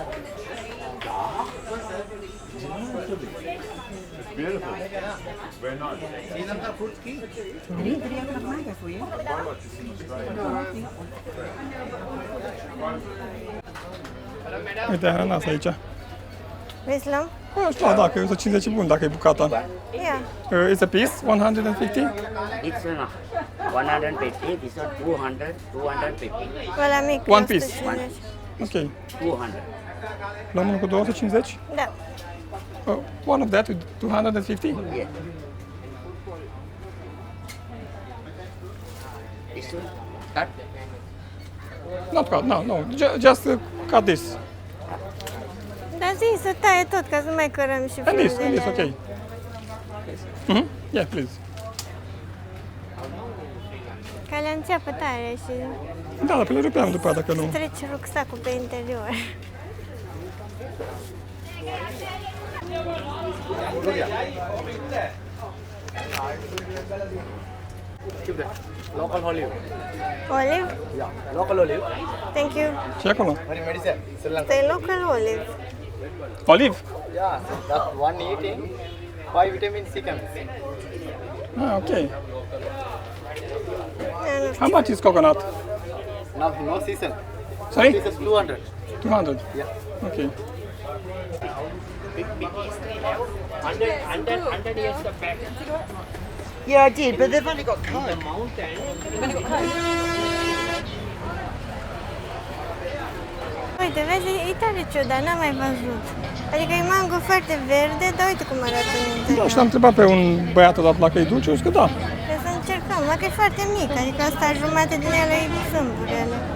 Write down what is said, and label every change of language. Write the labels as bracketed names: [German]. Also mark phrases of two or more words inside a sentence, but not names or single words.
[Romanian] Uite ananas aici. Vrei să luăm? Nu știu, dacă e 150 bun, dacă e bucata. Ia. [English] It's a piece, 150? It's 150, this one 200, 250, [Romanian] Ăla mic, [English] One piece. 150. Ok. 200. [Romanian] Luăm unul cu 250? Da. [English] One of that with 250? Yes. This one, cut. Not cut, no. Just cut this. [Romanian] Dar zi să taie tot, ca să nu mai cărăm și [English] And this, [Romanian] frunzele. [English] ok. Yeah, please. [Romanian] Ca le înceapă tare și Da, dar pe le rupeam după aia dacă nu. treci rucsacul pe interior. [English] Local olive. Olive? Yeah, local olive. Thank you. [Romanian] Și acolo. [English] Medicine, Sri Lanka. [Romanian] Asta e [English] local olive. Olive? Yeah, that one eating, 5 vitamin C comes. Ah, ok. Da, nu How much is coconut? Now, no season. Sorry? This is 200. 200. Yeah. Ok. 100 years back. Yeah, I did, but they've only got Coke. [Romanian] Uite, vezi, e tare ciudat, n-am mai văzut. Adică e mango foarte verde, dar uite cum arată în Da, interior. și l-am întrebat pe un băiat odată dacă e dulce, o zis că da. Trebuie să încercăm, dacă e foarte mic, adică asta jumate din ele e sâmburele.